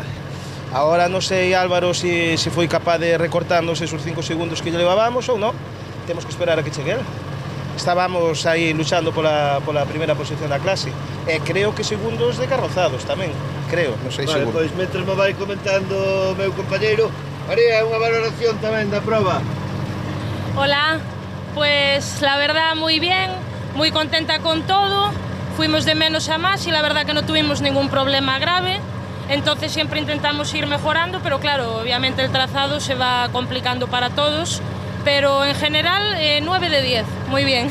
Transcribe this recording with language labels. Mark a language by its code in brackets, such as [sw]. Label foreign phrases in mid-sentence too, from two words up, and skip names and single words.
[gl] Agora non sei, Álvaro, se foi capaz de recortarnos esos 5 segundos que lle levábamos ou non. Temos que esperar a que chegue el. Estábamos aí luchando pola primeira posición da clase. E creo que segundos de carrozados tamén. Creo, non sei seguro. Vale, pois mentre me vai comentando o meu compañeiro, María, unha valoración tamén da proba. [es] Hola, pues la verdad muy bien, muy contenta con todo, fuimos de menos a más y la verdad que no tuvimos ningún problema grave, entonces siempre intentamos ir mejorando, pero claro, obviamente el trazado se va complicando para todos, pero en general 9 de 10, muy bien.